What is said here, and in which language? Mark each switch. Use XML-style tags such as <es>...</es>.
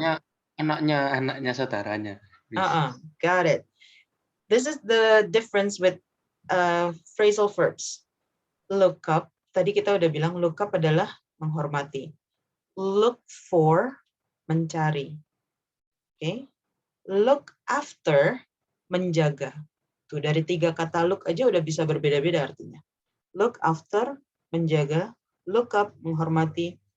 <id>Pokoknya anaknya saudaranya.</id> <en>Got it. This is the difference with phrasal verbs. Look up.</en> <id>Tadi kita udah bilang look up adalah menghormati. Look for, mencari. Okay. Look after, menjaga. Tuh, dari 3 kata look aja udah bisa berbeda-beda artinya.</id> <en>Look after, menjaga. Look up, menghormati.</en>